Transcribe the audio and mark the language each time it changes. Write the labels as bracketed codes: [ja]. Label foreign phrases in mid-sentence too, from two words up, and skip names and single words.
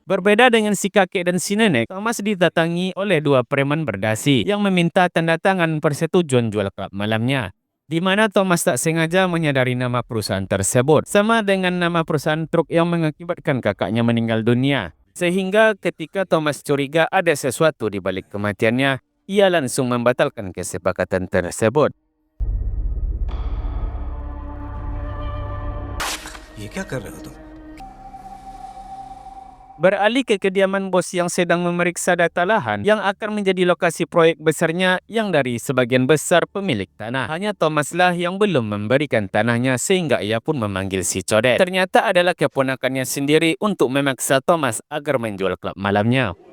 [id] Berbeda dengan si kakek dan si nenek, Thomas didatangi oleh dua preman berdasi yang meminta tanda tangan persetujuan jual klub malamnya. Di mana Thomas tak sengaja menyadari nama perusahaan tersebut, sama dengan nama perusahaan truk yang mengakibatkan kakaknya meninggal dunia. Sehingga ketika Thomas curiga ada sesuatu di balik kematiannya, ia langsung membatalkan kesepakatan tersebut. [hi] ये क्या कर रहे हो तुम? [id] Beralih ke kediaman bos yang sedang memeriksa data lahan yang akan menjadi lokasi proyek besarnya yang dari sebagian besar pemilik tanah. Hanya Thomas lah yang belum memberikan tanahnya sehingga ia pun memanggil si codet. Ternyata adalah keponakannya sendiri untuk memaksa Thomas agar menjual klub malamnya.